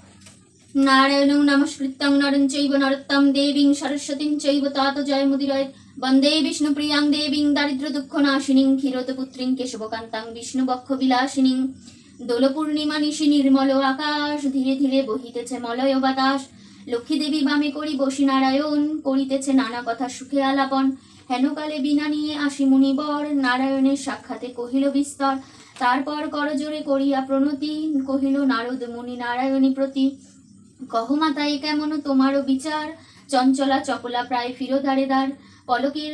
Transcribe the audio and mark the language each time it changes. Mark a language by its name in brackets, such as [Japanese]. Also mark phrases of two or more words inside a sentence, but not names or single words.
[Sanskrit] नारायणं नमस्कृतं नरं चैव नरोत्तमं देवीं सरस्वतीं चैव तातो जयमुदीरयेत्। वंदे विष्णुप्रियां देवीं दारिद्र्यदुःखनाशिनीं क्षीरोदपुत्रीं केशवकान्तां विष्णुबक्षবিলাसिनीं [Bangla] দোলপূর্ণিমা নিশি নির্মল আকাশ ধীরে ধীরে বহিতেছে মলয় বাতাস লক্ষ্মী দেবী বামে করি বসি নারায়ণ করিতেছে নানা কথা সুখে আলাপন হেনকালে বিনা নিয়ে আসি মুনিবর নারায়ণের সাক্ষাতে কহিল বিস্তর তারপর করজোরে করিয়া প্রণতি কহিল নারদ মুনি নারায়ণী প্রতি কহ মাতায় কেমন তোমারও বিচার চঞ্চলা চপলা প্রায় ফিরো দ্বারে দ্বার পলকের